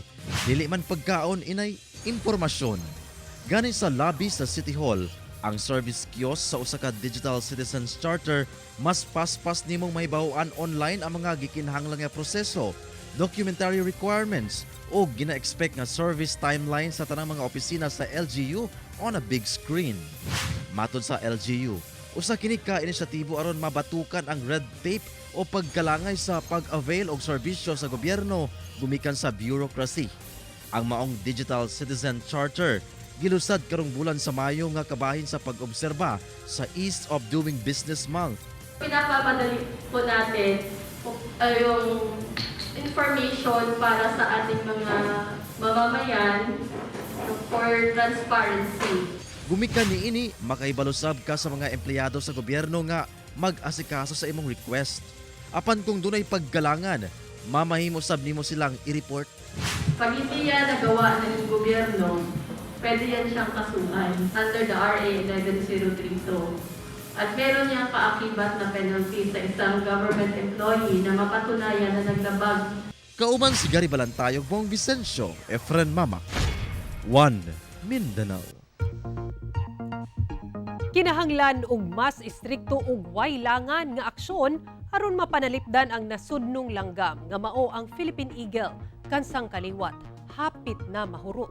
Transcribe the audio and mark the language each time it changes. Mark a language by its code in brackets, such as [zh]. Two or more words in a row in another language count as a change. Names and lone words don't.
[ceb] Dili man pagkaon inay impormasyon. Gani sa lobby sa City Hall, ang service kiosk sa usa ka Digital Citizens Charter mas paspas nimong mahibaw-an online ang mga gikinahanglan nga proseso, [en] documentary requirements [ceb] o gina-expect nga [en] service timeline [ceb] sa tanang mga opisina sa LGU [en] on a big screen. [ceb] Matod sa LGU, usa kini ka inisyatibo aron mabatukan ang [en] red tape [ceb] o pagkalangay sa pag-avail og serbisyo sa gobyerno gumikan sa bureaucracy. Ang maong Digital Citizen Charter gilusad karong bulan sa Mayo nga kabahin sa pag-obserba sa Ease of Doing Business Month. [tl] Pinapapadali po natin yung information para sa ating mga mamamayan [en] for transparency. [ceb] Gumikan niini makaibalusab ka sa mga empleyado sa gobyerno nga mag-asikaso sa imong request. Apan kung dunay paggalangan, mamahimo sab nimo silang i-report. [tl] Pag hindi yan nagawa ng gobyerno, pwede yan siyang kasuhan [en] under the [tl] RA 11032. At meron niyang kaakibat na penalty sa isang government employee na mapatunayan na naglabag. [ceb] Kauman si Gary Balantayog, Bong Vicencio, Efren Mamak, One Mindanao. Kinahanglan og mas istrikto ug waylangan nga aksyon aron mapanalipdan ang nasudnong langgam nga mao ang Philippine Eagle kansang kaliwat hapit na mahurot.